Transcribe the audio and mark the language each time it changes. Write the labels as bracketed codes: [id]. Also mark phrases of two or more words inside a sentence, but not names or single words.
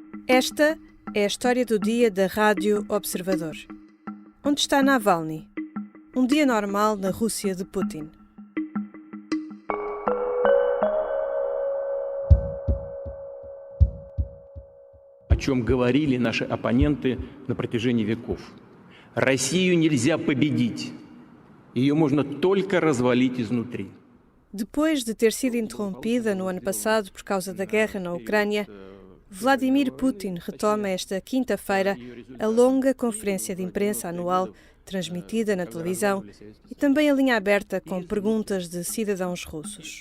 [pt] Esta é a história do dia da Rádio Observador. Onde está Navalny? Um dia normal na Rússia de Putin. [ru] О чем говорили наши оппоненты на протяжении веков. Россию нельзя победить. Ее можно только развалить изнутри. [pt] Depois de ter sido interrompida no ano passado por causa da guerra na Ucrânia, Vladimir Putin retoma esta quinta-feira a longa conferência de imprensa anual transmitida na televisão e também a linha aberta com perguntas de cidadãos russos.